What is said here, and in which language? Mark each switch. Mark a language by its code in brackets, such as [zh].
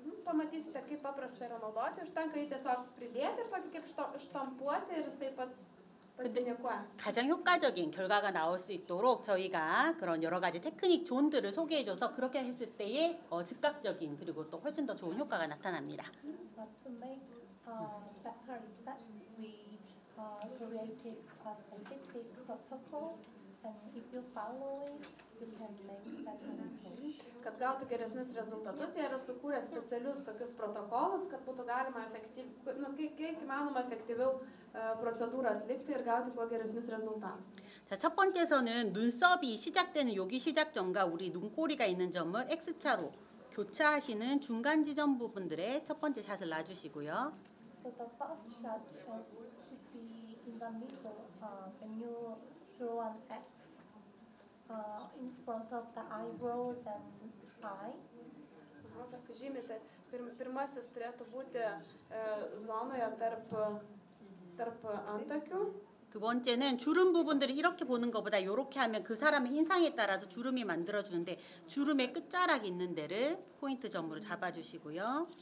[lt] Pamatysite, kaip paprasta yra naudoti, užtenka jį tiesiog pridėti ir tokį kaip štampuoti ir jisai pats [ko] 근데 가장 효과적인 결과가 나올 수 있도록 저희가 그런 여러 가지 테크닉 존들을 소개해줘서 그렇게 했을 때에 즉각적인 그리고 또 훨씬 더 좋은 효과가 나타납니다. [en] To make better effect, we created a specific protocol, and if you follow it, you can make better results. [lt] Kad gautų geresnius rezultatus, jie yra sukūrę specialius tokius protokolus, kad būtų galima kiek įmanoma efektyviau procedūrą atlikti ir gauti kuo geresnius rezultatus. [ko] 자, 첫 번째서는 눈썹이 시작되는 여기 시작점과 우리 눈꼬리가 있는 점을 X차로 교차하시는 중간 지점 부분들의 첫 번째 샷을 놔주시고요. [en] So the first shot should be in the middle when you draw an X in front of the eyebrows and eye. [lt] Pasižymite, pirmasis turėtų būti zonoje tarp antakių. [ko] 두 번째는 주름 부분들을 이렇게 보는 것보다 이렇게 하면 그 사람의 인상에 따라서 주름이 만들어주는데 주름의 끝자락이 있는 데를 포인트 점으로 잡아주시고요.